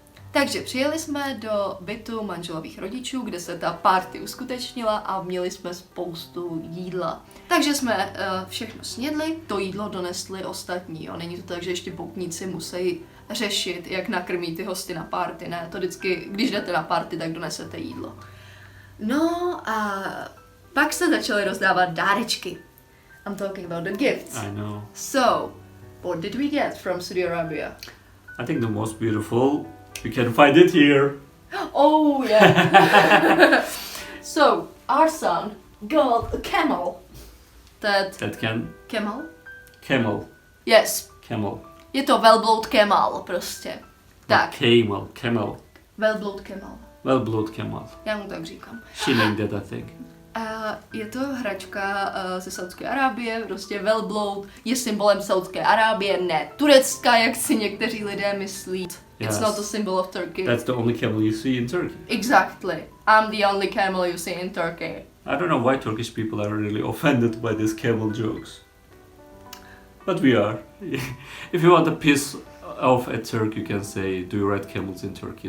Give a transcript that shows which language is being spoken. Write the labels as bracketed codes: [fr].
[cs] Takže přijeli jsme do bytu manželových rodičů, kde se ta party uskutečnila a měli jsme spoustu jídla. Takže jsme všechno snědli, to jídlo donesli ostatní. Jo. Není to tak, že ještě poutníci musí řešit, jak nakrmí ty hosty na party. Ne, to vždycky, když jdete na party, tak donesete jídlo. No a pak se začaly rozdávat dárečky. [en] I'm talking about the gifts. I know. So, what did we get from Saudi Arabia? I think the most beautiful. We can find it here. Oh yeah. So our son got a camel. That can. Camel? Camel. Yes. Camel. [cs] Je to velbloud camel prostě. Tak. [en] Camel. [cs] Velbloud camel. Velbloud camel. Já mu tak říkám. [en] She named it, I think. [cs] Je to hračka ze Saúdské Arábie, prostě velbloud je symbolem Saúdské Arábie, ne Turecka, jak si někteří lidé myslí. [en] It's not a symbol of Turkey. That's the only camel you see in Turkey. Exactly. I'm the only camel you see in Turkey. I don't know why Turkish people are really offended by these camel jokes. But we are. If you want to piss off at Turkey, you can say, do you ride camels in Turkey?